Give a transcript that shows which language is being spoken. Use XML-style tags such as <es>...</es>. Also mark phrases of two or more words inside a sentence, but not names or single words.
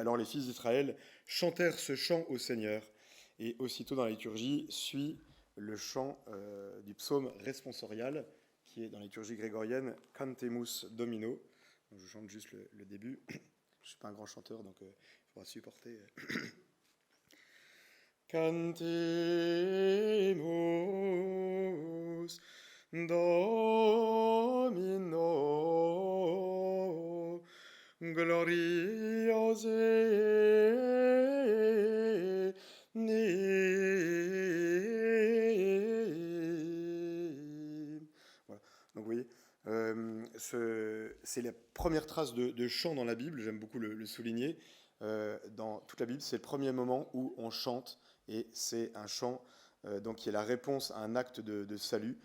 <fr>Alors les fils d'Israël chantèrent ce chant au Seigneur, et aussitôt dans la liturgie suit le chant du psaume responsorial, qui est dans la liturgie grégorienne</fr> <la>Cantemus Domino.</la> <fr>Donc, je chante juste le début. Je ne suis pas un grand chanteur, donc il faudra supporter.</fr> <la>Cantemus Domino gloriose voilà.</la> <fr>Donc vous voyez, c'est la première trace de chant dans la Bible, j'aime beaucoup le souligner. Dans toute la Bible, c'est le premier moment où on chante, et c'est un chant donc, qui est la réponse à un acte de salut.</fr>